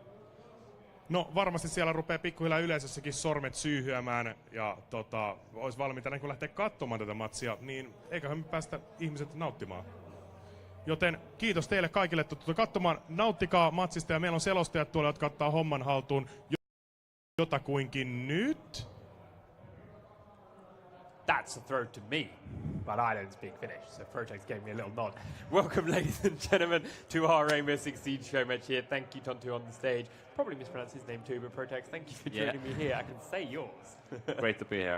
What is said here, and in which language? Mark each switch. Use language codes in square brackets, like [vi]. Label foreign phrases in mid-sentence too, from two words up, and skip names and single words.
[fi] No varmasti siellä rupeaa pikkuhiljaa yleisössäkin sormet syyhyämään ja olisi valmiita niin kun lähteä katsomaan tätä matsia, niin eiköhän me päästä ihmiset nauttimaan. Joten kiitos teille kaikille katsomaan, nauttikaa matsista ja meillä on selostajat tuolla, jotka ottaa homman haltuun jotakuinkin nyt. [en] That's a throw to me, but I don't speak Finnish, so Protex gave me a little nod. Welcome, ladies and gentlemen, to our Rainbow Six Siege showmatch here. Thank you, Tontu, on the stage. Probably mispronounced his name too, but Protex, thank you for joining me here. I can say yours. Great to be here.